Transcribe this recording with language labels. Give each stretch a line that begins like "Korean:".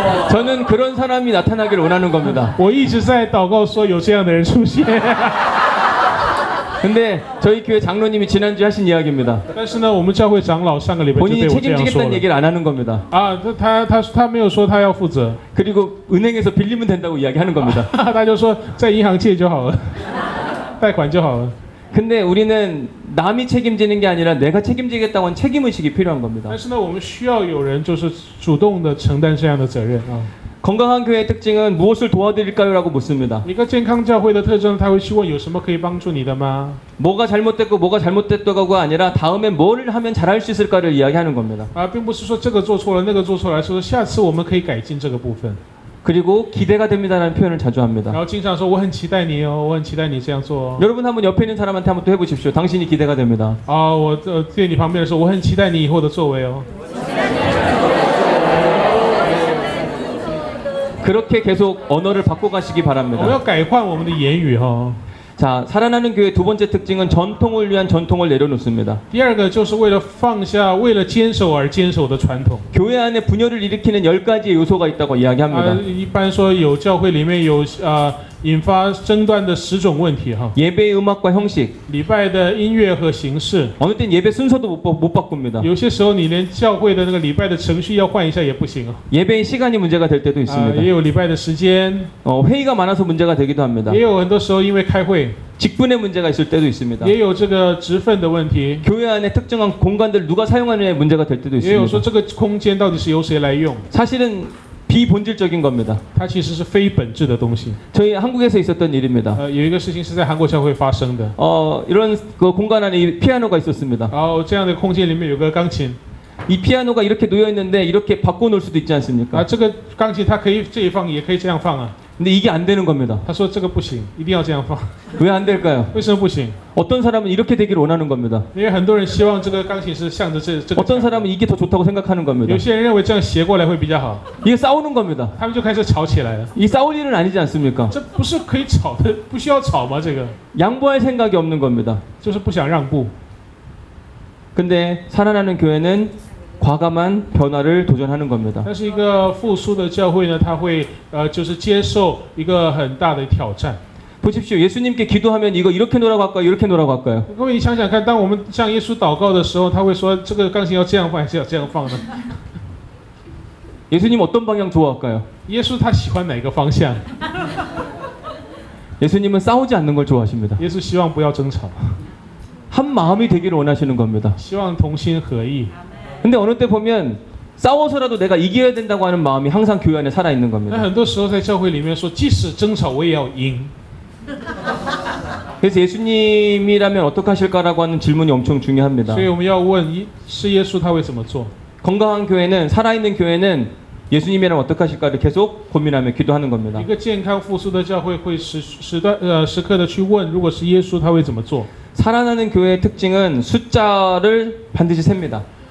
Korean: 저는 그런 사람이 나타나길 원하는 겁니다.
Chinese: 我一直在祷告说有这样的人出现。
Korean: 근데 저희 교회 장로님이 지난주에 하신 이야기입니다.
Chinese: 但是呢，我们教会长老上个礼拜就对
Korean: 본인이
Chinese: 我这样说
Korean: 책임지겠다는
Chinese: 了。
Korean: 얘기를 안 하는 겁니다.
Chinese: 他没有说他要负责，
Korean: 그리고 은행에서 빌리면 된다고 이야기하는 겁니다.
Chinese: 他就说在银行借就好了，贷款就好了。
Korean: 근데 우리는 남이 책임지는 게 아니라 내가 책임지겠다고 하는 책임의식이 필요한 겁니다.
Chinese: 但是呢，我们需要有人就是主动的承担这样的责任啊。
Korean: 건강한 교회의 특징은 무엇을 도와드릴까요? 라고 묻습니다.
Chinese: 一个健康教会的特征，他会去问有什么可以帮助你的吗？
Korean: 뭐가 잘못됐고 뭐가 잘못됐다고가 아니라 다음에 뭘 하면 잘할 수 있을까를 이야기하는 겁니다.
Chinese: 并不是说这个做错了，那个做错了，而是说下次我们可以改进这个部分。
Korean: 그리고 기대가 됩니다라는 표현을 자주 합니다.
Chinese: 然后经常说我很期待你哦，我很期待你这样做哦。
Korean: 여러분 한번 옆에 있는 사람한테 한번 또 해보십시오. 당신이 기대가 됩니다.
Chinese: 我对你旁边的说，我很期待你以后的作为哦。
Korean: 그렇게 계속 언어를 바꿔가시기
Chinese: 我们
Korean: 바랍니다.
Chinese: 要改换我们的言语哈。
Korean: 자, 살아나는 교회 두 번째 특징은 전통을 위한 전통을 내려놓습니다.
Chinese: 第二个就是为了放下，为了坚守而坚守的传统。
Korean: 교회 안에 분열을 일으키는 10가지의 요소가 있다고 이야기합니다.
Chinese: 一般说有教会里面有引发争端的10种问题哈。
Korean: 예배의 음악과 형식.
Chinese: 礼拜的音乐和形式，
Korean: 어느 땐 예배 순서도 못 바꿉니다.
Chinese: 有些时候你连教会的那个礼拜的程序要换一下也不行啊。
Korean: 예배의 시간이 문제가 될 때도 있습니다.
Chinese: 也有礼拜的时间，
Korean: 회의가 많아서 문제가 되기도 합니다.
Chinese: 也有很多时候因为开会。
Korean: 직분의 문제가 있을 때도 있습니다.
Chinese: 也有这个职分的问题，
Korean: 교회 안에 특정한 공간들을 누가 사용하느냐의 문제가 될 때도
Chinese: 也有说
Korean: 있습니다.
Chinese: 这个空间到底是由谁来用，
Korean: 사실은 비본질적인 겁니다.
Chinese: 它其实是非本质的东西。
Korean: 저희 한국에서 있었던 일입니다.
Chinese: 有一个事情是在韩国教会发生的，
Korean: 이런 그 공간 안에 이 피아노가 있었습니다.
Chinese: 然后这样的空间里面有个钢琴，
Korean: 이 피아노가 이렇게 놓여 있는데 이렇게 바꿔놓을 수도 있지 啊， 않습니까?
Chinese: 这个钢琴它可以这一放，也可以这样放啊。
Korean: 근데 이게 안 되는 겁니다.
Chinese: 他说这个不行，一定要这样放，
Korean: 왜 안 될까요?
Chinese: 为什么不行？
Korean: 어떤 사람은 이렇게 되기를 원하는 겁니다.
Chinese: 因为很多人希望这个钢琴是向着这个
Korean: 어떤
Chinese: 墙，
Korean: 사람은 이게 더 좋다고 생각하는 겁니다.
Chinese: 有些人认为这样斜过来会比较好，
Korean: 이게 싸우는 겁니다.
Chinese: 他们就开始吵起来了。
Korean: 이 싸울 일은 아니지 않습니까?
Chinese: 这不是可以吵的，不需要吵吗？这个
Korean: 양보할 생각이 없는 겁니다.
Chinese: 就是不想让步。
Korean: 근데 살아나는 교회는 과감한 변화를 도전하는 겁니다.
Chinese: 但是一个复苏的教会呢，他会就是接受一个很大的挑战。
Korean: 보십시오. 예수님께 기도하면 이거 이렇게 놓으라고 할까요? 이렇게 놓으라고 할까요?
Chinese: 各位，你想想看，当我们向耶稣祷告的时候，他会说这个钢琴要这样放还是要这样放呢？
Korean: 예수님 어떤 방향 좋아할까요?
Chinese: 耶稣他喜欢哪个方向？
Korean: 예수님은 싸우지 않는 걸 좋아하십니다.
Chinese: 耶稣希望不要争吵，
Korean: 한 마음이 되기를 원하시는 겁니다.
Chinese: 希望同心合意。
Korean: 근데 어느 때 보면 싸워서라도 내가 이겨야 된다고 하는 마음이 항상 교회 안에 살아 있는
Chinese: 那
Korean: 겁니다.
Chinese: 很多时候在教会里面说，即使争吵我也要赢。
Korean: 그래서 예수님이라면 어떻게 하실까라고 하는 질문이 엄청 중요합니다.
Chinese: 所以我们要问，是耶稣他会怎么做？
Korean: 건강한 교회는 살아있는 교회는 예수님이라면 어떻게 하실까를 계속 고민하며 기도하는 겁니다.
Chinese: 一个健康复苏的教会会时刻的去问，如果是耶稣他会怎么做？
Korean: 살아나는 교회의 특징은 숫자를 반드시 셉니다.